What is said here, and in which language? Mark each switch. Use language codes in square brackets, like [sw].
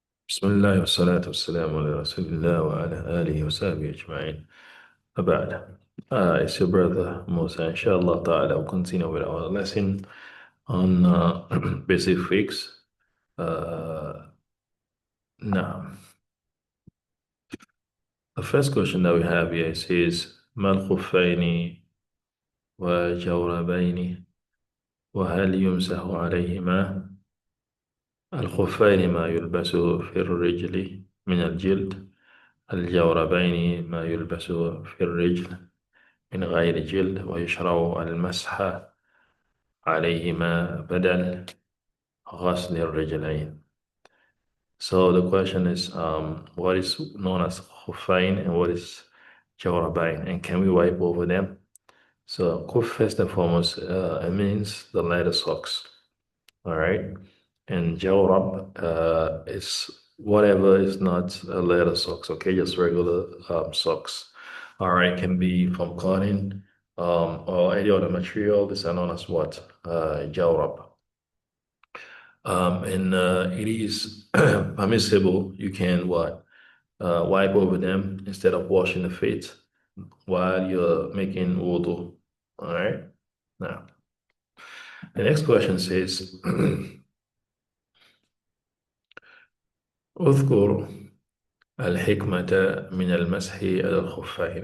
[ar] بسم الله والصلاة والسلام على رسول الله وعلى آله وصحبه أجمعين. [en] وبعد, it's your brother Musa. Inshallah ta'ala, we'll continue with our lesson on basic fiqh. Uh, now, the first question that we have here says, [ar] ما الخفين وجوربين وهل يمسح عليهما؟ الخفين ما يلبس في الرجل من الجلد. الجوربين ما يلبس في الرجل من غير جلد، ويشرع المسح عليهما بدل غسل الرجلين. [en] So the question is, what is known as khuffain and what is jawrabain, and can we wipe over them? So khuf, first and foremost, it means the leather socks. All right. And jawrab is whatever is not leather socks, okay? Just regular socks. All right, can be from cotton or any other material. These are known as what? Jawrab. And it is permissible. You can what? Wipe over them instead of washing the feet while you're making wudu. All right. Now, the next question says, [ar] اذكر الحكمة من المسح على الخفين.